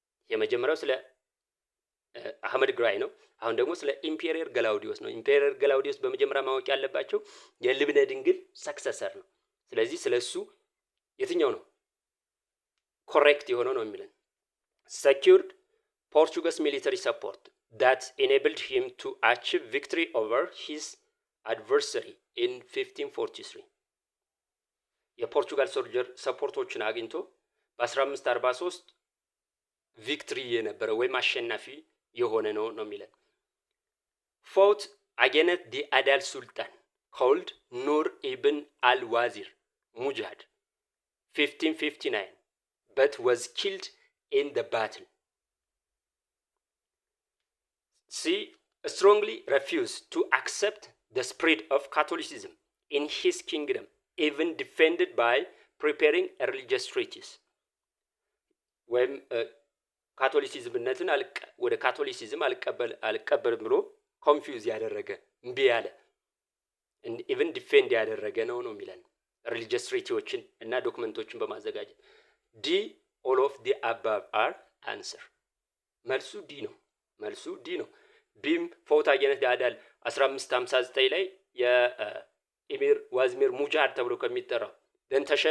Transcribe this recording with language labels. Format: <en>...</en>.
<am>የመጀመሪያው ስለ አህመድ ግራይ ነው። አሁን ደግሞ ስለ ኢምፔሪየር ገላውዲዮስ ነው። ኢምፔሪየር ገላውዲዮስ በመጀመሪያ ማወቅ ያለባቸው የልብነ ድንግል ሰክሰሰር ነው። ስለዚህ ስለሱ የትኛው ነው ኮሬክት የሆነው ነው የሚለን።</am> <en>secured Portuguese military support that enabled him to achieve victory over his adversary in 1543.</en> <am>የፖርቹጋል ሶልጀር ሰፖርቶችን አግኝቶ በ1543 ቪክትሪ የነበረ ወይም አሸናፊ የሆነ ነው የሚለን።</am> <en>fought against the Adal Sultan called Nur ibn al-Wazir Mujahid 1559 but was killed in the battle. C strongly refused to accept the spread of Catholicism in his kingdom, even defended by preparing a religious treatise.</en> <am>ወይም ካቶሊሲዝምነትን ወደ ካቶሊሲዝም አልቀበልም ብሎ ኮንፊውዝ ያደረገ እምቢ ያለ ኢቭን ዲፌንድ ያደረገ ነው የሚለን። ሪሊጂየስ ትሪቲዎችን እና ዶክመንቶችን በማዘጋጀት ዲ</am> <en>all of the above are answer።</en> <am>መልሱ ዲ ነው። ቢም ፎውት አገነስ ያዳል 1559 ላይ የኢሚር ዋዝሚር ሙጃሃድ ተብሎ ከሚጠራው ደን</am>